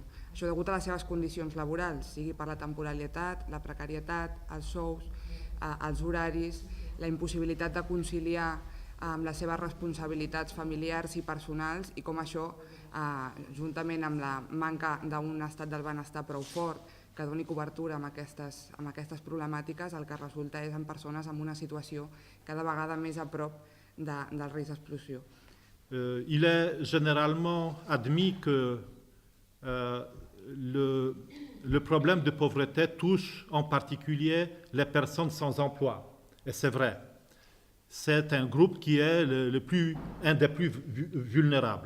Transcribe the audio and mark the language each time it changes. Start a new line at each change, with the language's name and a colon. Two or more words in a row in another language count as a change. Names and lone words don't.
Catalan: Això degut a les seves condicions laborals, sigui per la temporalitat, la precarietat, els sous, els horaris, la impossibilitat de conciliar amb les seves responsabilitats familiars i personals i com això, juntament amb la manca d'un estat del benestar prou fort que doni cobertura amb aquestes problemàtiques, el que resulta és en persones en una situació cada vegada més a prop del risc d'exclusió.
French: Il est généralement admis que le problème de pauvreté touche en particulier les personnes sans emploi. Et c'est vrai. C'est un groupe qui est un des plus vulnérables.